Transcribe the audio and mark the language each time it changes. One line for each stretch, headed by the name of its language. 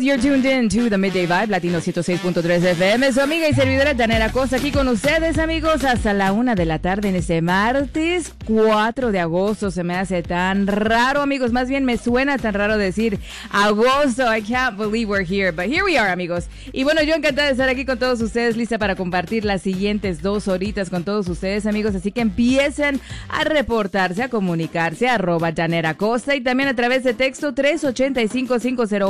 English: You're tuned in to the Midday Vibe, Latino 106.3 FM.
Spanish: Su amiga y servidora Daneta Costa aquí con ustedes, amigos, hasta la una de la tarde en este martes 4 de agosto. Se me hace tan raro, amigos. Más bien me suena tan raro decir agosto.
English: I can't believe we're here, but here we are, amigos.
Spanish: Y bueno, yo encantada de estar aquí con todos ustedes, lista para compartir las siguientes dos horitas con todos ustedes, amigos. Así que empiecen a reportarse, a comunicarse, arroba Daneta Costa, y también a través de texto 385-508-1063.